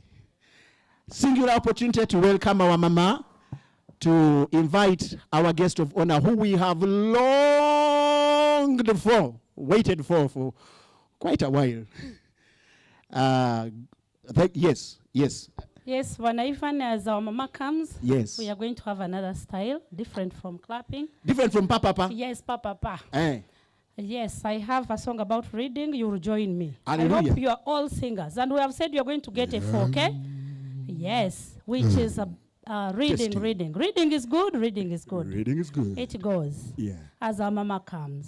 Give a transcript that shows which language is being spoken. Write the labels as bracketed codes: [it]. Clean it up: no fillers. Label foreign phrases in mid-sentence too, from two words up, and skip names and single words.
[en] Singular opportunity to welcome our mama, to invite our guest of honor, who we have longed for, waited for quite a while. Yes. Yes, when Ivan, as our mama comes, yes, we are going to have another style, different from clapping. Different from pa, pa, pa? Yes, pa, pa, pa. Eh. Yes, I have a song about reading. You will join me. Hallelujah. I hope you are all singers. And we have said you're going to get a 4, okay? Yes, which is reading. Reading is good, reading is good. Reading is good. It goes. Yeah. As our mama comes.